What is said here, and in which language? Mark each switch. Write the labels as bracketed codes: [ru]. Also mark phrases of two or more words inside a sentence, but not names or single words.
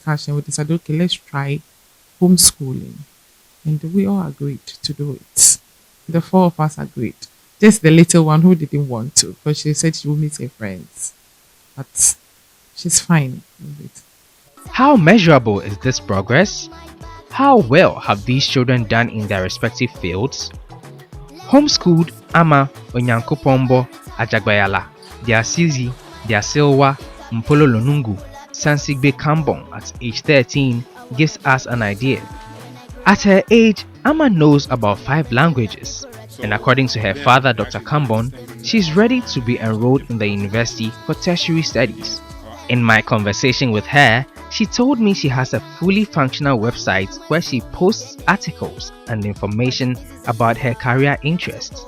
[en] We decided, okay, let's try homeschooling. And we all agreed to do it. The 4 of us agreed. Just the little one who didn't want to, because she said she would miss her friends. But she's fine with it. How measurable is this progress? How well have these children done in their respective fields? Homeschooled Ama Onyankopombo Ajagbayala, Diasizi, Diasilwa, Mpolo Lonungu, Sansigbe Kambon at age 13 gives us an idea. At her age, Ama knows about 5 languages, and according to her father, Dr. Kambon, she's ready to be enrolled in the university for tertiary studies. In my conversation with her, she told me she has a fully functional website where she posts articles and information about her career interests.